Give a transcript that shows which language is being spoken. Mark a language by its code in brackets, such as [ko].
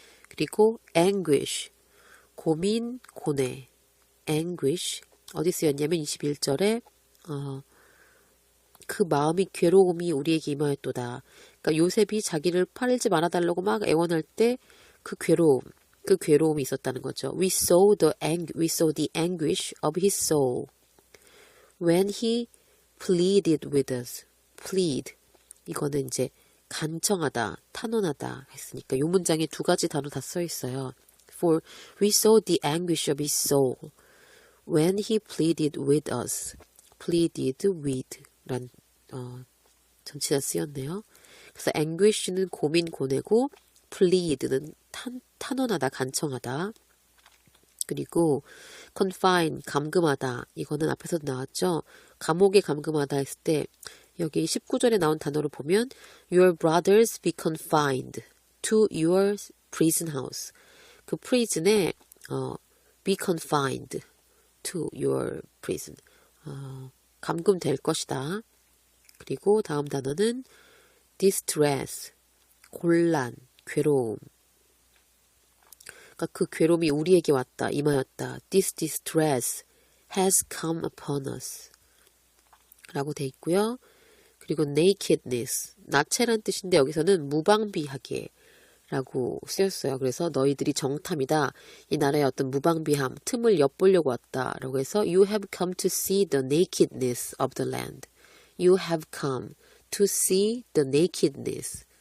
[ko] 그리고 anguish, 고민, 고뇌, anguish, 어디 쓰였냐면 21절에 그 마음이 괴로움이 우리에게 임하였도다. 그러니까 요셉이 자기를 팔지 말아달라고 막 애원할 때 그 괴로움이 있었다는 거죠. [en] We saw the anguish of his soul. When he pleaded with us. plead. [ko] 이거는 이제 간청하다, 탄원하다 했으니까 요 문장에 두 가지 단어 다 써 있어요. [en] For we saw the anguish of his soul. When he pleaded with us. [ko] pleaded with 란 전치사 쓰였네요. 그래서 anguish는 고민, 고뇌고 plead는 탄원하다, 간청하다. 그리고 confine, 감금하다. 이거는 앞에서도 나왔죠. 감옥에 감금하다 했을 때 여기 19절에 나온 단어를 보면 [en] Your brothers be confined to your prison house. 그 prison에 be confined to your prison. [ko] 감금될 것이다. 그리고 다음 단어는 distress, 곤란, 괴로움. 그러니까 그 괴로움이 우리에게 왔다, 임하였다. [en] This distress has come upon us. [ko] 라고 돼 있고요. 그리고 nakedness, 나체란 뜻인데 여기서는 무방비하게 라고 쓰였어요. 그래서 너희들이 정탐이다. 이 나라의 어떤 무방비함, 틈을 엿보려고 왔다. 라고 해서 [en] You have come to see the nakedness of the land. You have come to see the nakedness